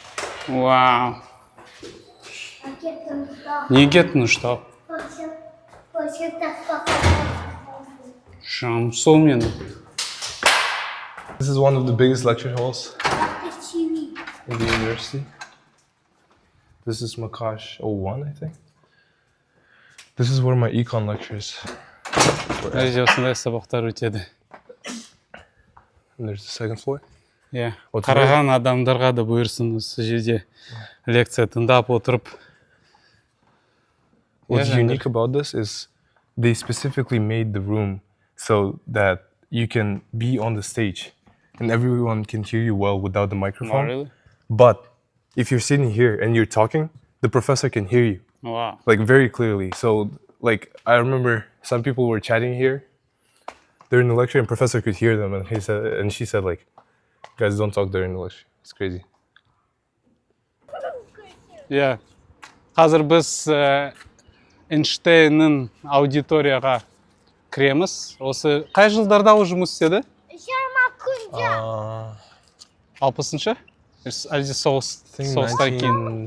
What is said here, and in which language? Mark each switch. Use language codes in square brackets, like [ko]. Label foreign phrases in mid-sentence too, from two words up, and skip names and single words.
[kk] Вау. Не кеттің ұштап? Жаным сол менің. [en] This is one of the biggest lecture halls in the university. This is Makash 01, I think. This is where my econ lectures were [kk] Мына [en] at. [kk] жерде осындай сабақтар өтеді. [en] And there's the second floor. [kk] Иә. Вот Қараған адамдарға да бұйырсын осы жерде лекция тыңдап отырып. [en] What's Yeah, unique about this is they specifically made the room so that you can be on the stage and everyone can hear you well without the microphone. Really? But if you're sitting here and you're talking, the professor can hear you Wow. like very clearly. So like I remember some people were chatting here during the lecture and professor could hear them and she said like, guys, don't talk during the lecture. It's crazy. [kk] Иә. Қазір біз Эйнштейннің аудиторияға кіреміз. Осы қай жылдарда ол жұмыс істеді? 60-шы? Әлде соғыстан кейін?